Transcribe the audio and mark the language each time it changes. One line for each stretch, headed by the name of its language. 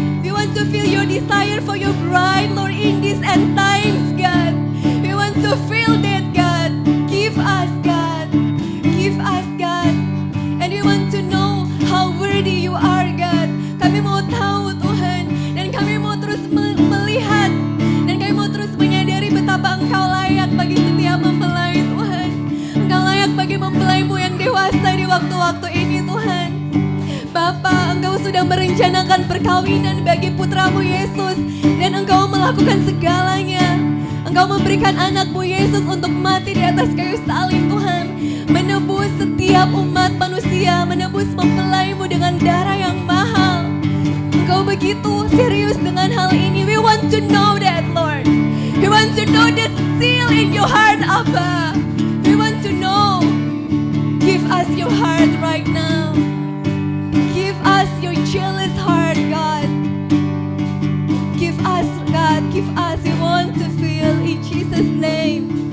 English: We want to feel your desire for your bride, Lord, in these end times, God. We want to feel that, God. Give us, God. Give us, God. And we want to know how worthy you are, God.
Indonesian: Kami mau tahu, Tuhan, dan kami mau terus melihat, dan kami mau terus menyadari betapa Engkau layak bagi setiap mempelai, Tuhan. Engkau layak bagi mempelai-Mu yang dewasa di waktu-waktu ini, Tuhan. Bapa, Engkau sudah merencanakan perkawinan bagi putra-Mu Yesus, dan Engkau melakukan segalanya. Engkau memberikan anak-Mu Yesus untuk mati di atas kayu salib, Tuhan. Menebus setiap umat manusia, menebus mempelai-Mu dengan darah yang mahal. Engkau begitu serius dengan hal ini.
English: We want to know that, Lord. We want to know the seal in your heart, Abba. We want to know. Give us your heart right now. Give us your jealous heart, God. Give us, God. Give us. We want to feel in Jesus' name.